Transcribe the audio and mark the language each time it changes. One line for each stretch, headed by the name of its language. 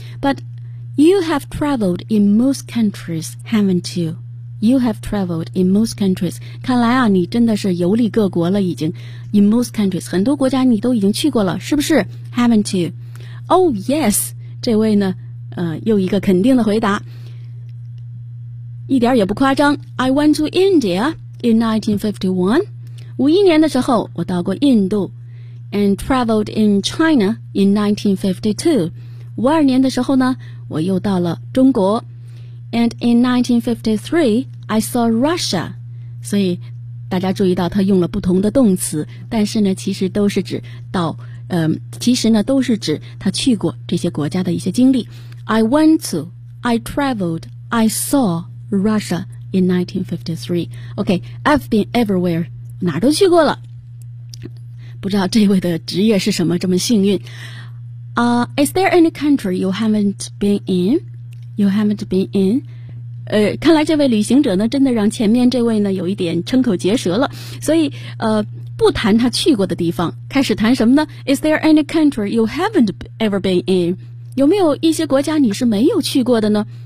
English: But you have traveled in most countries, haven't you? You have traveled in most countries.
Chinese: 看来啊，你真的是游历各国了，已经。
English: In most countries,
Chinese: 很多国家你都已经去过了，是不是？
English: Haven't you? Oh, yes.
Chinese: 这位呢，又一个肯定的回答。一点也不夸张。
English: I went to India in 1951.
Chinese: 51年的时候，我到过印度。
English: And traveled in China in 1952.
Chinese: 52年的时候呢，我又到了中国。
English: And in 1953, I saw Russia.
Chinese: 所以大家注意到他用了不同的动词，但是呢其实都是指到其实呢都是指他去过这些国家的一些经历。
English: I went to, I traveled, I saw Russia in 1953. OK, I've been everywhere.
Chinese: 哪都去过了。不知道这位的职业是什么这么幸运。
English: Is there any country you haven't been in? You haven't been in?
Chinese: 看来这位旅行者呢真的让前面这位呢有一点瞠口结舌了。所以不谈他去过的地方，开始谈什么呢？
English: Is there any country you haven't ever been in?
Chinese: 有没有一些国家你是没有去过的呢？